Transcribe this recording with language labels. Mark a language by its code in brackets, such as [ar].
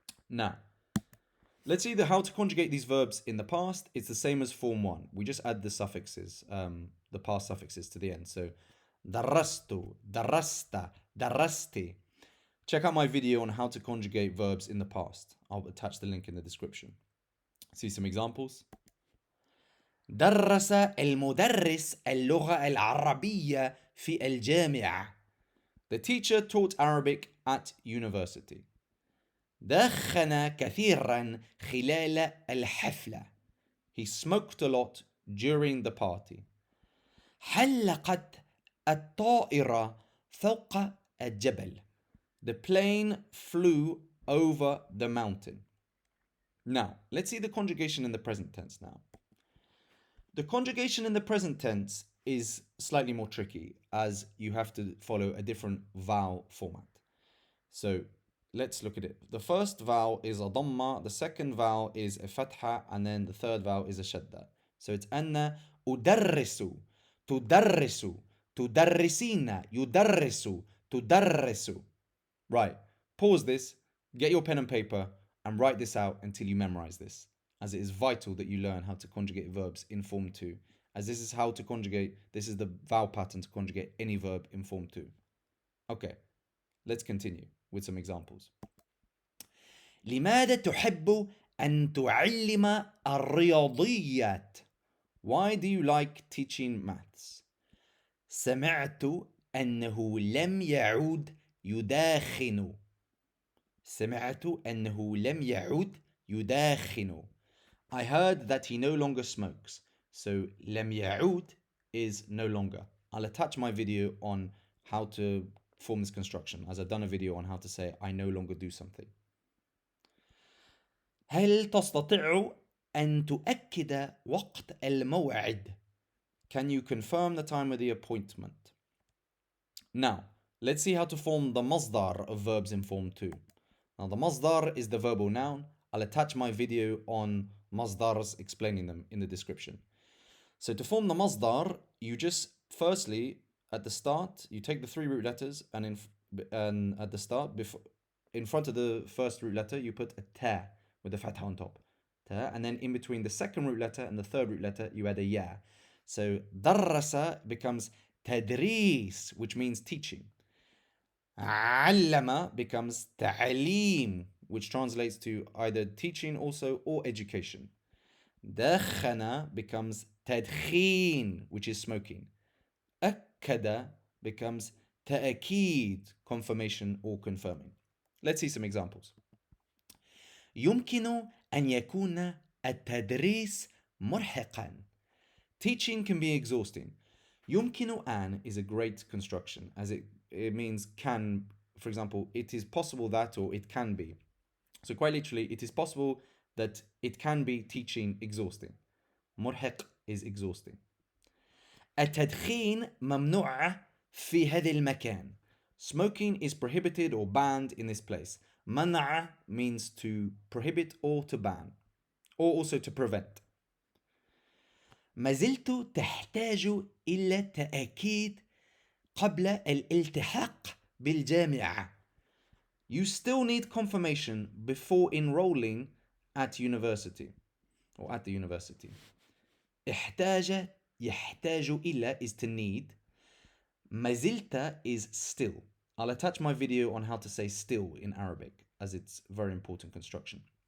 [en] Now, let's see how to conjugate these verbs in the past. It's the same as Form 1. We just add the suffixes, the past suffixes to the end. So, darastu, darasta, darasti. Check out my video on how to conjugate verbs in the past. I'll attach the link in the description. See some examples. [ar] درس المدرس اللغة العربية في الجامعة. [en] The teacher taught Arabic at university. [ar] دخن كثيرا خلال الحفلة. [en] He smoked a lot during the party. [ar] حلقت الطائرة فوق الجبل. [en] The plane flew over the mountain. Now, let's see the conjugation in the present tense now. The conjugation in the present tense is slightly more tricky, as you have to follow a different vowel format. So, let's look at it. The first vowel is a dhamma, the second vowel is a fatha, and then the third vowel is a shadda. So it's [ar] أنا أدرس, تدرس, تدرسين, يدرس, تدرس. [en] Right, pause this, get your pen and paper, and write this out until you memorize this, as it is vital that you learn how to conjugate verbs in Form 2, as this is the vowel pattern to conjugate any verb in Form 2. Okay, let's continue with some examples. [ar] لماذا تحب أن تعلم الرياضيات? [en] Why do you like teaching maths? [ar] سمعت أنه لم يعود يداخن. سمعت أنه لم يعود يداخن. [en] I heard that he no longer smokes. So [ar] لم يعود [en] is no longer. I'll attach my video on how to form this construction, as I've done a video on how to say I no longer do something. [ar] هل تستطيع أن تؤكد وقت الموعد? [en] Can you confirm the time of the appointment? Now, let's see how to form the masdar of verbs in Form 2. Now the masdar is the verbal noun. I'll attach my video on masdars explaining them in the description. So to form the masdar, you just firstly at the start you take the three root letters and at the start before in front of the first root letter you put a ta with a fatha on top. Ta, and then in between the second root letter and the third root letter you add a ya. So darrasa becomes tadris, which means teaching. Allama becomes ta'aleem, which translates to either teaching also or education. Dakhana becomes tadkhin, which is smoking. Akkada becomes ta'akid, confirmation or confirming. Let's see some examples. [ar] يمكن أن يكون التدريس مرهقا. [en] Teaching can be exhausting. [ar] يمكن أن [en] is a great construction as it means can. For example, it is possible that or it can be. So quite literally, it is possible that it can be teaching exhausting. مرهق is exhausting. [ar] التدخين ممنوع في هذا المكان. [en] Smoking is prohibited or banned in this place. منع means to prohibit or to ban, or also to prevent. [ar] ما زلت تحتاج إلى تأكيد قبل الالتحاق بالجامعة. [en] You still need confirmation before enrolling at university or at the university. [ar] احتاج يحتاج إلى [en] is to need. [ar] ما زلت [en] is still. I'll attach my video on how to say still in Arabic as it's very important construction.